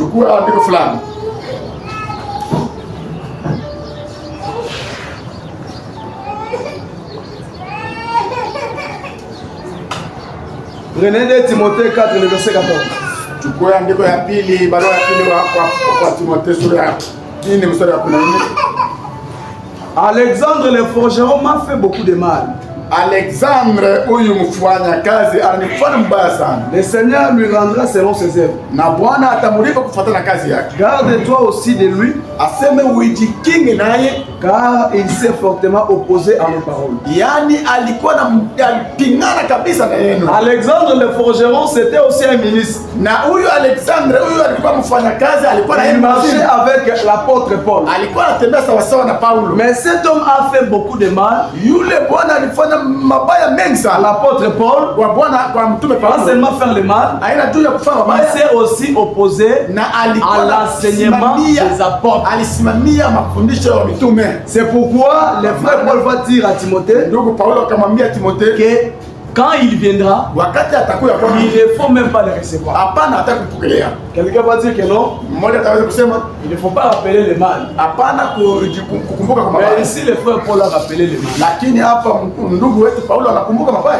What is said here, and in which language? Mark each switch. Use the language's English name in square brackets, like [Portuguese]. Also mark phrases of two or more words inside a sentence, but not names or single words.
[French] Prenez 2 Timothée 4, le verset 14. Alexandre le forgeron m'a fait beaucoup de mal. [Swahili] Alexandre huyu mfanyakazi ananifanya mbaya sana. [French] Le Seigneur lui rendra selon ses œuvres. [Swahili] Na Bwana atamlipa kufuatana na kazi yake. [French] Garde-toi aussi de lui, [Swahili] aseme ujikinge naye, [French] car il s'est fortement opposé à nos paroles. [Swahili] Yani alikuwa alipingana kabisa na yenu. [French] Alexandre le forgeron c'était aussi un ministre. [Swahili] Na huyu Alexandre huyu alikuwa mfanyakazi, alikuwa na [French] marché avec l'apôtre Paul. [Swahili] Alikuwa anatembea sawa sawa na Paulo. [French] Mais cet homme a fait beaucoup de mal. [Swahili] Yule bwana alifanya mabaya mengi sana. [French] L'apôtre Paul, [Swahili] kwa bwana kwa mtume Paulo, [French] pas seulement faire le mal, [Swahili] haina tu ya kufanya mabaya, [French] il s'est aussi opposé à l'enseignement des apôtres. [Swahili] Alisimamia mafundisho ya mitume. [French] C'est pourquoi le frère Paul va dire à Timothée, [Swahili] ndugu Paulo akamwambia Timothée [French] que quand il viendra, il ne faut même pas le recevoir. Quelqu'un va dire que non, il ne faut pas rappeler le mal. Mais ici le frère Paul a rappelé le mal.